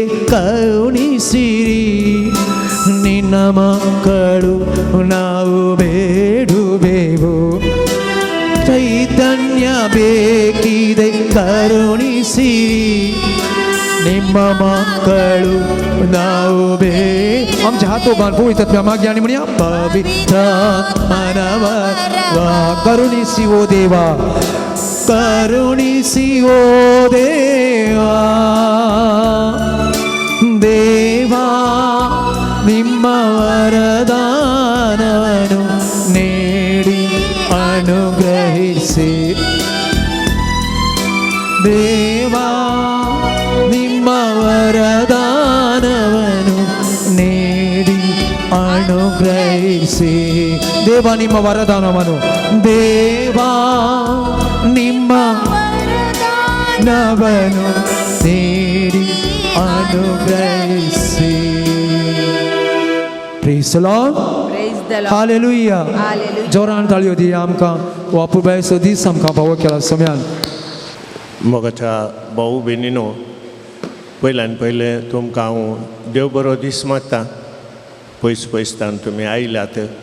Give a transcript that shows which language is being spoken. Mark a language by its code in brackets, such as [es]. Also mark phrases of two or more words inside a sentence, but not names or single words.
[kn] ಕರುಣಿಸಿರಿ ನಿನ್ನ ಮಕ್ಕಳು ನಾವು ಬೇಡುವೆವು ಚೈತನ್ಯ ಬೇಕಿದೆ ಕರುಣಿಸಿರಿ ನಿಮ್ಮ ಮಕ್ಕಳು ನಾವು [kok] आमचे हात उभारून पवित्र आत्म्या मागे आणि म्हणूया पवित्र आत्मानवा [kn] ಕರುಣಿಸಿ ಓ ದೇವಾ ಕರುಣಿಸಿ ಓ ದೇವಾ ದೇವಾ ನಿಮ್ಮ ವರದಾನವನ್ನು ನೀಡಿ ಅನುಗ್ರಹಿಸಿ ದೇವಾ ನಿಮ್ಮ ವರದಾನವನ್ನು ನೀಡಿ ಅನುಗ್ರಹಿಸಿ ದೇವಾ ನಿಮ್ಮ ವರದಾನವನ್ನು ದೇವಾ ನಿಮ್ಮ ವರದಾನವನ್ನು ನೀಡಿ ಅನುಗ್ರಹಿಸಿ [en] Praise the Lord. Praise the Lord. Hallelujah. Hallelujah. [kok] जोरान ताळयो दिया आमकां वापुबायचो दीस आमकां फावो केला सम्यान मोगाच्या भाऊ भयणीनो पयल्यान पयलें तुमकां हांव देव बरो दीस मागता पयसतान तुमी आयल्यात